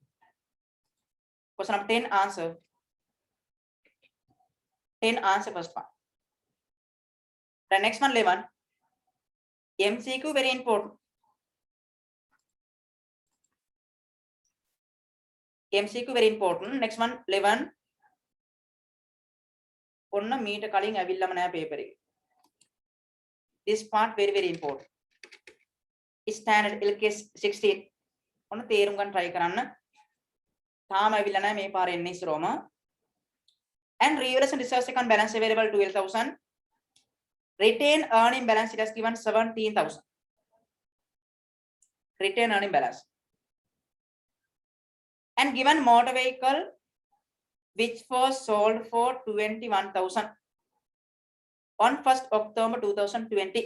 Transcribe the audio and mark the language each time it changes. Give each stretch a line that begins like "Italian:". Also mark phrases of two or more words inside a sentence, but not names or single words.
English: Question number 10 answer. 10 answer first one. The next one 11. MCQ very important. MCQ very important. Next one 11.
Sinhala: ඔන්න මීට කලින් ඇවිල්ලාම නැහැ paper එක.
English: This part very important. Standard LKS 16.
Sinhala: ඔන්න තේරුම් ගන්න try කරන්න. තාම ඇවිල්ලා නැහැ මේ පාර එන්නේ ඉස්සරෝම.
English: And revaluation reserves account balance available 12,000. Retained earning balance it has given 17,000. Retained earning balance. And given motor vehicle which was sold for 21,000 on 1st October 2020.